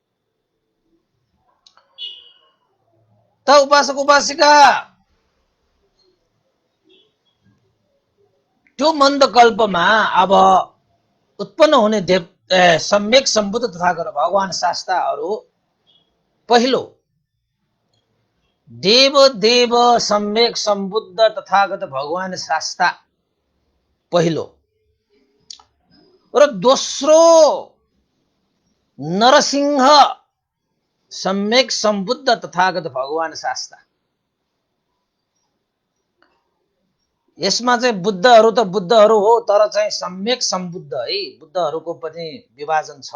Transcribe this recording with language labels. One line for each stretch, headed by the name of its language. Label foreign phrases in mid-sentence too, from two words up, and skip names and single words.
Nepali: त उपासक उपासिका, त्यो मन्दकल्पमा अब उत्पन्न हुने सम्यक सम्बुद्ध तथागत भगवान शास्ताहरू पहिलो देव देव सम्यक सम्बुद्ध तथागत भगवान शास्ता पहिलो र दोस्रो नरसिंह सम्यक सम्बुद्ध तथागत भगवान शास्ता। यसमा चाहिँ बुद्धहरू त बुद्धहरू हो, तर चाहिँ सम्यक सम्बुद्ध है, बुद्धहरूको पनि विभाजन छ।